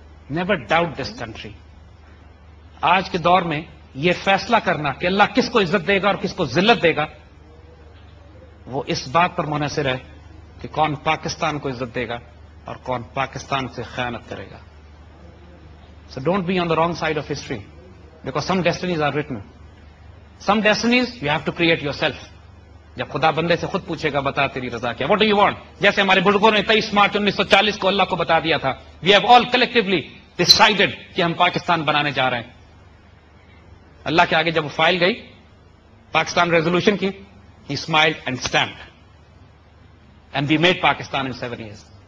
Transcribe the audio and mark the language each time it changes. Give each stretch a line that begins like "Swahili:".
English: Never doubt this country.
Urdu: آج کے دور میں یہ فیصلہ کرنا کہ اللہ کس کو عزت دے گا اور کس کو ذلت دے گا, وہ اس بات پر منحصر ہے کہ کون پاکستان کو عزت دے گا اور کون پاکستان سے خیانت کرے گا.
English: So don't be on the wrong side of history, because some destinies are written. Some destinies you have to create yourself.
Urdu: جب خدا بندے سے خود پوچھے گا بتا تیری رضا کیا,
English: what do you want?
Urdu: جیسے ہمارے بزرگوں نے 23 مارچ 1940 کو اللہ کو بتا دیا تھا,
English: we have all collectively decided
Urdu: کہ ہم پاکستان بنانے جا رہے ہیں. اللہ کے آگے جب وہ فائل گئی پاکستان ریزولوشن کی,
English: he smiled and stamped, and we made Pakistan in 7 years.